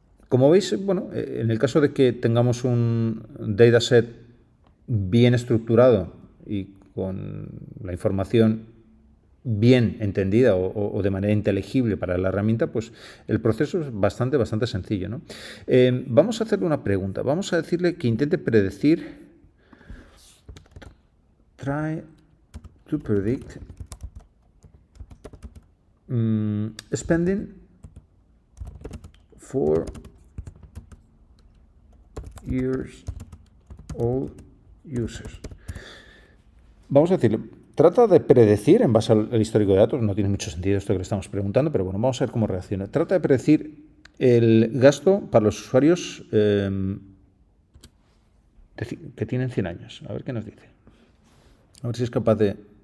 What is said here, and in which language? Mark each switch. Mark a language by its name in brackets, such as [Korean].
[Spanish] Como veis, bueno, en el caso de que tengamos un dataset bien estructurado y con la información bien entendida o de manera inteligible para la herramienta, pues el proceso es bastante sencillo, ¿no? Vamos a hacerle una pregunta. Vamos a decirle que intente predecir. [English] Try to predict spending for years old users. [Spanish] Vamos a decirle, trata de predecir en base al histórico de datos, no tiene mucho sentido esto que le estamos preguntando, pero bueno, vamos a ver cómo reacciona. Trata de predecir el gasto para los usuarios que tienen 100 años. A ver qué nos dice. A ver si es capaz de...